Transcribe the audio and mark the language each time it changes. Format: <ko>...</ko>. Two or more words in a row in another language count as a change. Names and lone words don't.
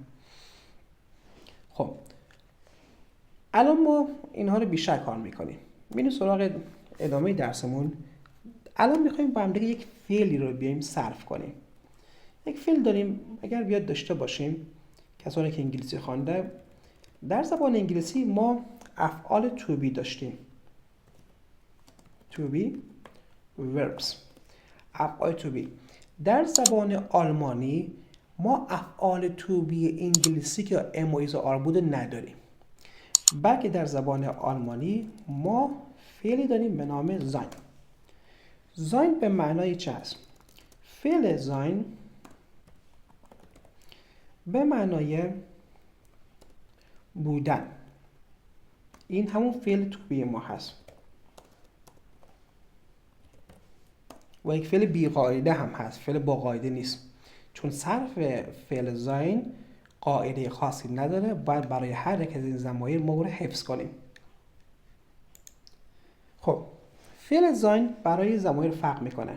<fa>خب الان ما اینها رو بیشتر کار میکنیم. میریم سراغ ادامه درسمون. الان میخوایم با هم دیگه یک فعلی رو بیایم صرف کنیم. یک فعل داریم، اگر بیاد داشته باشیم کسانی که انگلیسی خوانده، در زبان انگلیسی ما افعال</fa> <en>to be</en> <fa>داشتیم.</fa> <en>to be verbs.</en> <fa>افعال</fa> <en>to be.</en> <fa>در زبان آلمانی ما افعال</fa> <en>to be</en> <fa>انگلیسی که ام و ایز و آر بوده نداریم، بلکه در زبان آلمانی ما فعلی داریم به نام زاین. زاین به معنای چه است؟ فعل زاین به معنای بودن. این همون فعل</fa> <en>to be</en> <fa>ما هست و یک فعل بی قاعده هم هست، فعل با قاعده نیست، چون صرف فعل زاین قاعده خاصی نداره. باید برای هر یک از این ضمایر ما رو حفظ کنیم. خب فعل زاین برای ضمایر فرق میکنه.</fa>